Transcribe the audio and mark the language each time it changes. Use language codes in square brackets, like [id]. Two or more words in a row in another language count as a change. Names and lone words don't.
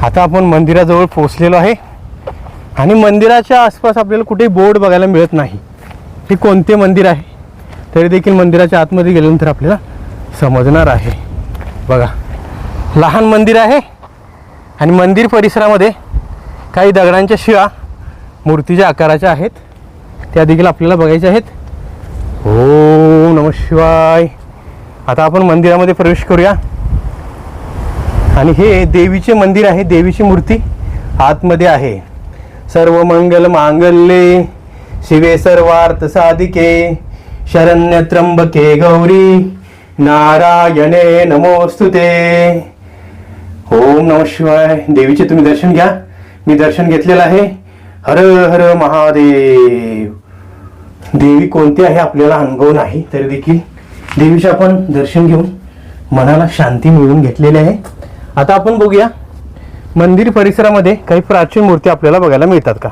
[mr] आता आपण मंदिराजवळ पोचलेलो आहे आणि मंदिराच्या आसपास आपल्याला कुठेही बोर्ड बघायला मिळत नाही हे कोणते मंदिर आहे, तरी देखील मंदिराच्या आतमध्ये गेल्यानंतर आपल्याला समजणार आहे. बघा, लहान मंदिर आहे आणि मंदिर परिसरामध्ये काही दगडांच्या शिळा मूर्तीच्या आकाराच्या आहेत, त्या देखील आपल्याला बघायच्या आहेत. [sa] ओम नमः शिवाय. [mr] आता आपण मंदिरामध्ये प्रवेश करूया. आणि हे देवीचे मंदिर आहे, देवीची मूर्ती आतमध्ये आहे. [sa] सर्व मंगल मांगल्ये शिवे सर्वार्थ साधिके शरण्य त्र्यंबके गौरी नारायणे नमोस्तुते. ओम नमः शिवाय. [mr] देवीचे तुम्ही दर्शन घ्या, मी दर्शन घेतलेलं आहे. [sa] हर हर महादेव. [mr] देवी कोणती आहे आपल्याला अनुभव नाही, तरी देखील देवीचे आपण दर्शन घेऊन मनाला शांती मिळवून घेतलेली आहे. आता आपण बघूया मंदिर परिसरामध्ये काही प्राचीन मूर्ती आपल्याला बघायला मिळतात का.